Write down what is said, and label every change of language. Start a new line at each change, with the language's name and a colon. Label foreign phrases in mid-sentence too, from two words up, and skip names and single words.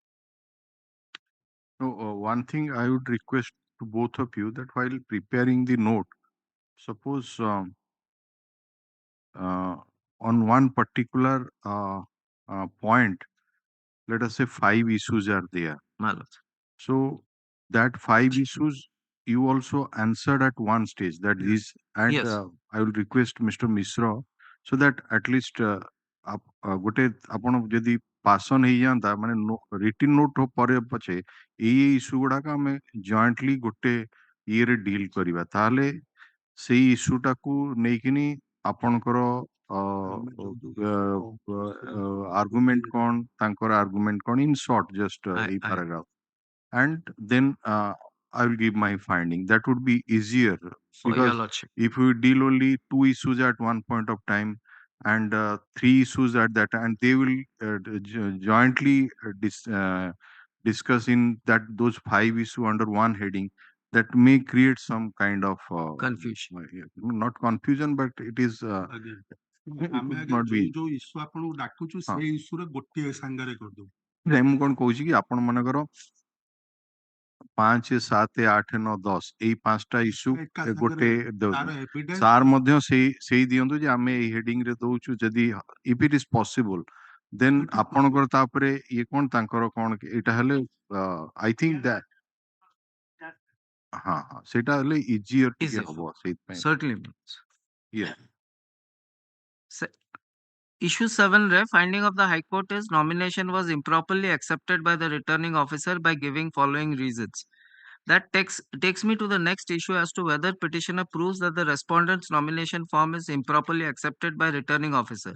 English: So, one thing I would request to both of you that while preparing the note, suppose on one particular point, let us say 5 issues are there. So that 5 issues you also answered at one stage that is, and Yes. I will request Mr. Mishra so that at least
Odia: ଗୋଟେ ଆପଣ ଯଦି ପାସନ ହେଇଯାଆନ୍ତା ମାନେ
English: written note
Odia: ପରେ ପଛେ ଏଇ ଇସ୍ୟୁ ଗୁଡାକ ଆମେ ଜଏଣ୍ଟଲି ଗୋଟେ ଇଏରେ ଡିଲ୍ କରିବା ତାହେଲେ ସେଇ ଇସ୍ୟୁଟାକୁ ନେଇକିନି ଆପଣଙ୍କର ଆର୍ଗୁମେଣ୍ଟ କଣ ତାଙ୍କର ଆର୍ଗୁମେଣ୍ଟ କଣ
English: in short just a paragraph and then I will give my finding. That would be easier because if we deal only 2 issues at one point of time and 3 issues at that and they will jointly discuss in that those 5 issues under one heading that may create some kind of confusion. Not confusion but it is
Odia: ଆମେ ଆଜ୍ଞା ଯୋଉ ଇସ୍ୟୁ ଆପଣଙ୍କୁ ଡାକୁଛୁ ସେଇ ଇସ୍ୟୁରେ ଗୋଟିଏ ସାଙ୍ଗରେ କରିଦବୁ ମୁଁ କଣ କହୁଛି କି ଆପଣ ମାନଙ୍କର 5, 7, 8, 9, 10 ଏଇ 5ଟା ଇସ୍ୟୁ ଗୋଟେ ସାର୍ ମଧ୍ୟ ସେଇ ଦିଅନ୍ତୁ ଯେ ଆମେ ଏଇ ହେଡିଂ ରେ ଦଉଛୁ ଯଦି
English: if it is possible then
Odia: ଆପଣଙ୍କର ତାପରେ ଇଏ କଣ ତାଙ୍କର କଣ ଏଇଟା ହେଲେ
English: I think that
Odia: ହଁ ହଁ ସେଇଟା ହେଲେ ଇଜିୟର ଟିକେ ହବ ସେଇଥିପାଇଁ
English: Certainly. yeah. Issue 7 re finding of the High Court is nomination was improperly accepted by the returning officer by giving following reasons. That takes me to the next issue as to whether petitioner proves that the respondent's nomination form is improperly accepted by returning officer.